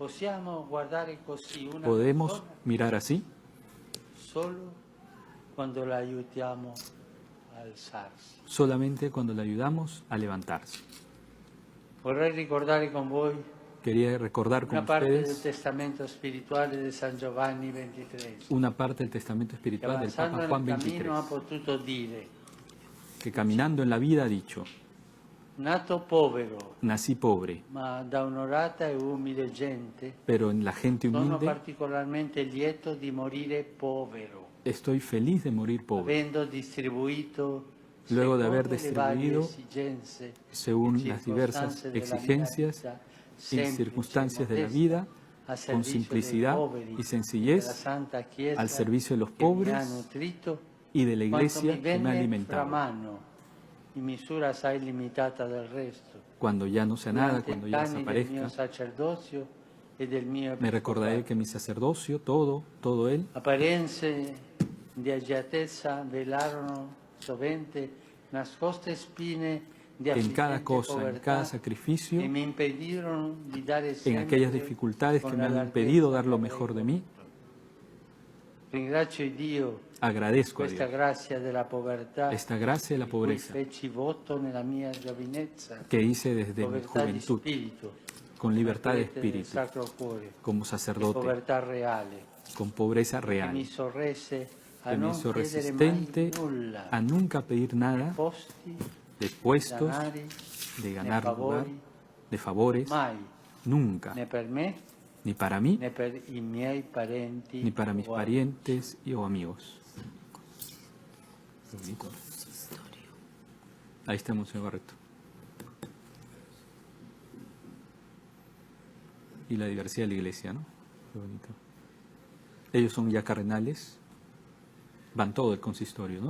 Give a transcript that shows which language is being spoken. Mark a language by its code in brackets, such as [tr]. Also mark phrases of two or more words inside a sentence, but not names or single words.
[es] Podemos mirar así solamente cuando le ayudamos a levantarse. Quería recordar con ustedes una parte del testamento espiritual del Papa Juan XXIII, que caminando en la vida ha dicho: [it] nato povero, [es] nací pobre, [it] ma da onorata e umile gente, [es] pero en la gente [it] sono [es] humilde [it] particolarmente lieto di morire povero, [es] estoy feliz de morir pobre, [it] avendo distribuito [es] luego de haber [it] secondo le varie [es] distribuido [it] esigenze e [es] según las diversas [it] circostanze della [es] exigencias [it] vita, [es] y [it] semplice, [es] circunstancias de la [it] modesta, [es] vida, [it] al [es] con [it] servicio dei [es] simplicidad [it] poveri, [es] y [it] della [es] sencillez, [it] Santa Chiesa [es] al servicio de los [it] che mi [es] pobres [it] ha nutrito, [es] y de la [it] quanto [es] iglesia [it] mi [es] que me ha [it] venne fra [es] alimentado. [it] mano, in misura assai limitata del resto, [es] Cuando ya no sea nada, [it] durante [es] cuando [it] gli [es] ya [it] anni del mio [es] desaparezca, [it] sacerdocio e del mio [es] me recordaré que mi sacerdocio, todo él, [it] apparenze di agiatezza velarono sovente nascoste spine di [es] en cada [it] affliggente [es] cosa, en [it] povertà [es] cada sacrificio, [it] che mi impedirono di dare [es] en [it] sempre [es] aquellas dificultades que [it] con [es] me han [it] la [es] impedido [it] larghezza [es] dar lo [it] che [es] mejor de [it] avrei [es] mí, [it] voluto. Ringrazio Dio [es] agradezco a [it] questa [es] Dios [it] grazia della povertà [es] esta gracia de la [it] di cui [es] pobreza [it] feci voto nella mia giovinezza, [es] que hice desde mi [it] povertà di [es] juventud, [it] spirito, [es] con libertad de [it] prete del [es] espíritu, [it] Sacro Cuore, [es] como [it] e [es] sacerdote, [it] povertà reale, [es] con pobreza [it] che [es] real, [it] mi sorresse a [es] que me [it] non [es] hizo [it] chiedere mai [es] resistente [it] nulla, [es] a nunca pedir nada [it] posti, [es] de puestos, [it] danari, [es] de ganar [it] né [es] lugar, [it] favori, [es] de favores, [it] mai, [es] nunca, [it] né per me, [es] ni para mí, [it] né per i miei parenti [es] ni para mis [it] o [es] parientes o amigos. Qué bonito. Ahí está Monseñor Barreto. Y la diversidad de la iglesia, ¿no? Qué bonito. Ellos son ya cardenales, van todo el consistorio, ¿no?